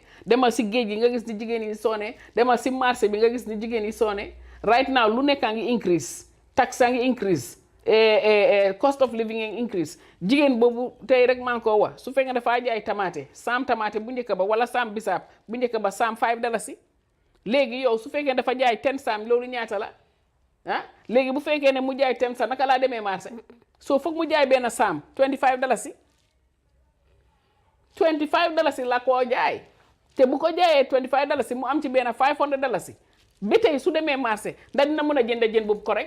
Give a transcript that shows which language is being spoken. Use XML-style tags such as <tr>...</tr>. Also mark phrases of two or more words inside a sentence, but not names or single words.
<wo>demal si géej gi nga gis ni jigéen yi di soone. demal si marché bi nga gis ni jigéen yi soone.</wo> <en>right now</en> <wo>lu nekkaa ngi increase tax a ngi increase.</wo> <en>Cost of living increase</en> <wo>jigéen boobu tey rek maa ngi koo wax su fekkee dafa jaay tamaate saam tamaate bu njëkk ba wala saam bisaab bu njëkk ba saam $5 léegi yow su fekkee dafa jaay 10 saam loolu ñaata la léegi bu fekkee ne mu jaay 10 saam naka laa demee marché soo foog mu jaay benn saam $25 $25 la koo jaay te bu ko jaayee $25 mu am ci benn $500 ba tey su demee marché ndax dina mën a jënd jën boobu correct.</wo>